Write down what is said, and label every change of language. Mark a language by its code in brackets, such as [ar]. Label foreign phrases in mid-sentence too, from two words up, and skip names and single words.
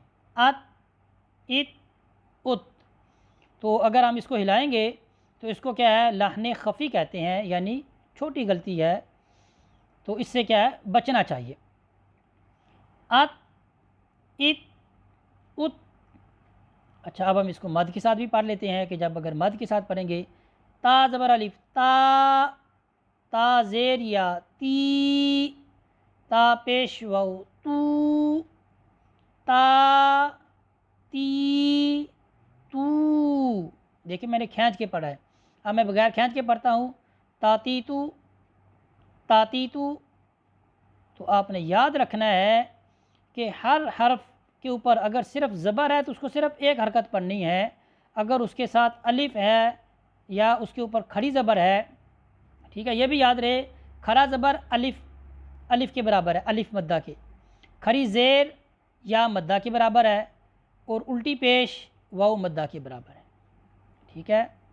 [ur] ات ات ات، تو اگر ہم اس کو ہلائیں گے تو اس کو کیا ہے؟ لحن خفی کہتے ہیں، یعنی چھوٹی غلطی ہے، تو اس سے کیا ہے؟ بچنا چاہیے۔ ات ات ات۔ اچھا، اب ہم اس کو مد کے ساتھ بھی پڑھ لیتے ہیں کہ جب اگر مد کے ساتھ پڑھیں گے، تا زبر الف تا، تا زیر یا تی، تا پیش واو تو، تا تی تو۔ دیکھیں، میں نے کھینچ کے پڑھا ہے، اب میں بغیر کھینچ کے پڑھتا ہوں، تا تی تو، تا تی تو۔ تو آپ نے یاد رکھنا ہے کہ ہر حرف کے اوپر اگر صرف زبر ہے تو اس کو صرف ایک حرکت پڑھنی ہے، اگر اس کے ساتھ الف ہے یا اس کے اوپر کھڑی زبر ہے، ٹھیک ہے، یہ بھی یاد رہے، کھڑا زبر الف کے برابر ہے، الف مدہ کے، کھڑی زیر یا مدہ کے برابر ہے، اور الٹی پیش واو مدہ کے برابر ہے، ٹھیک ہے۔